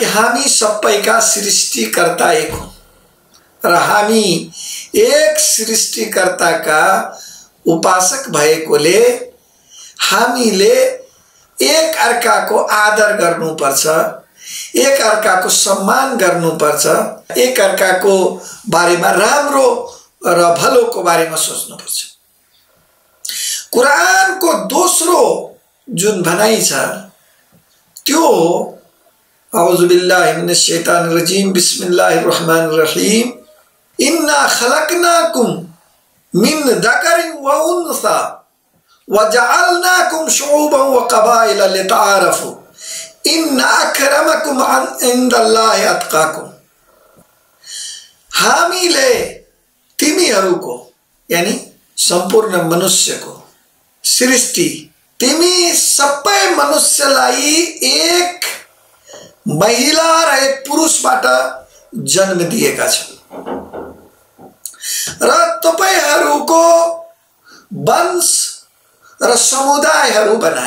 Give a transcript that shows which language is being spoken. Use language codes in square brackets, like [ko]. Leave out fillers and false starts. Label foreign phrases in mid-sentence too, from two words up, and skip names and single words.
[ne] हामी सबैका सृष्टिकर्ता एक हौं र हामी एक सृष्टिकर्ताका उपासक भएकोले हामीले एक अर्काको आदर गर्नुपर्छ, एक अर्काको सम्मान गर्नुपर्छ, एक अर्काको बारेमा राम्रो र भलोको बारेमा सोच्नुपर्छ। कुरानको दोस्रो जुन भनाइ छ त्यो [ar] أعوذ بالله من الشيطان الرجيم بسم الله الرحمن الرحيم إنا خلقناكم من ذكر و أنثى وجعلناكم شعوبا و قبائل لتعارفوا إن أكرمكم عند الله أتقاكم. [ne] हामीले तिमीहरूको यानी सम्पूर्ण मनुष्यको सृष्टि, तिमी सबै मनुष्यलाई एक महिला र एक पुरुषबाट जन्म दिएका छौ र तपाईहरूको वंश र समुदायहरू बनाए।